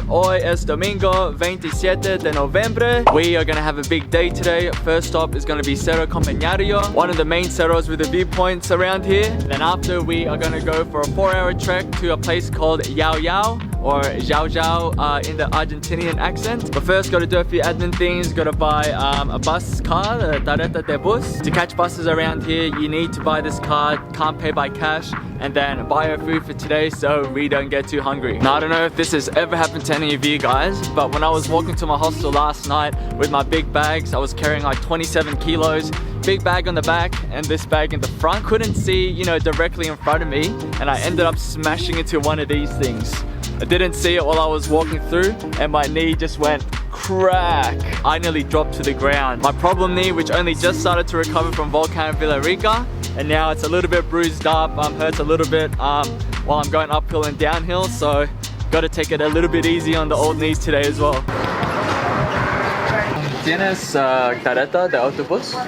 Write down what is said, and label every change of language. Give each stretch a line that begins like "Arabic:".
Spanish: Hoy es domingo 27 de noviembre.
English: We are gonna have a big day today. First stop is gonna be Cerro Campanario, one of the main cerros with the viewpoints around here. Then after, we are gonna go for a 4-hour trek to a place called Llao Llao, or Llao Llao in the Argentinian accent. But first, gotta do a few admin things. Gotta buy a bus card, a
Spanish: tarjeta de bus.
English: To catch buses around here, you need to buy this card. Can't pay by cash. And then buy our food for today so we don't get too hungry. Now, I don't know if this has ever happened to any of you guys, but when I was walking to my hostel last night with my big bags, I was carrying like 27 kilos. Big bag on the back and this bag in the front. Couldn't see, you know, directly in front of me, and I ended up smashing into one of these things. I didn't see it while I was walking through, and my knee just went crack. I nearly dropped to the ground. My problem knee, which only just started to recover from Volcano Villarrica, and now it's a little bit bruised up, hurts a little bit while I'm going uphill and downhill, so gotta take it a little bit easy on the old knees today as well.
Spanish: ¿Tienes tarjeta de autobús?